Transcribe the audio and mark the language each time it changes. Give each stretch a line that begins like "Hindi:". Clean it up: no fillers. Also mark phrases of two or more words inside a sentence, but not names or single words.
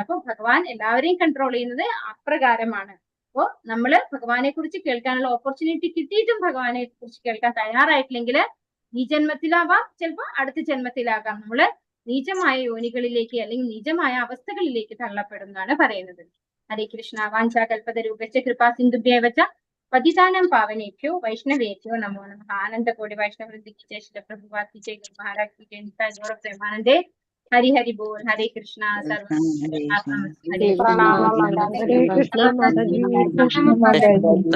Malayalam: അപ്പൊ ഭഗവാൻ എല്ലാവരെയും കൺട്രോൾ ചെയ്യുന്നത് അപ്രകാരമാണ്. അപ്പോ നമ്മള് ഭഗവാനെ കുറിച്ച് കേൾക്കാനുള്ള ഓപ്പർച്യൂണിറ്റി കിട്ടിയിട്ടും ഭഗവാനെ കുറിച്ച് കേൾക്കാൻ തയ്യാറായിട്ടില്ലെങ്കിൽ ഈ ജന്മത്തിലാവാം, ചിലപ്പോ അടുത്ത ജന്മത്തിലാകാം, നമ്മള് നീചമായ യോനികളിലേക്ക് അല്ലെങ്കിൽ നീചമായ അവസ്ഥകളിലേക്ക് തള്ളപ്പെടുന്നതാണ് പറയുന്നത്.
Sanskrit: ഹരേ കൃഷ്ണ. വാഞ്ചാകൽപത രൂപച്ച കൃപാ സിന്ധുഭ്യേവച്ച പതിതാനം പാവനേഭ്യോ വൈഷ്ണവേഭ്യോ നമോ നമഃ.
Hindi: आनंदकोटि वैष्णववृंद की जय श्री प्रभुपाद जय गुरु महाराज की जय. निताय गौर प्रेमानंदे. हरि हरि बोल. हरे कृष्णा. सर्व हरे हरे कृष्णा.